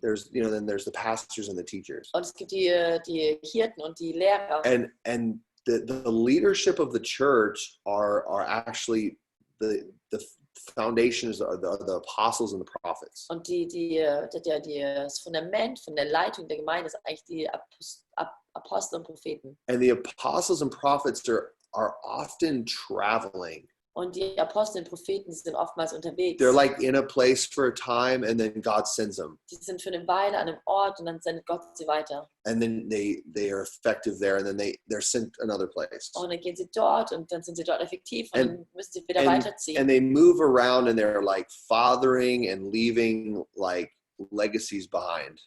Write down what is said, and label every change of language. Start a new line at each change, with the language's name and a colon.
English: Then there's the pastors and the teachers.
German: Und es gibt die Hirten und die Lehrer.
English: And the leadership of the church are actually the foundations are the apostles and the prophets.
German: Und das Fundament von der Leitung der Gemeinde ist eigentlich die Apostel und Propheten.
English: And the apostles and prophets are often traveling.
German: Und die Apostel und Propheten sind oftmals unterwegs.
English: They're like in a place for a time and then God sends them.
German: Die sind für eine Weile an einem Ort und dann sendet Gott sie weiter.
English: And then they are effective there and then they're sent another place.
German: Und dann gehen sie dort und dann sind sie dort effektiv und dann müssen sie wieder weiterziehen.
English: And they move around and they're like fathering and leaving like legacies behind.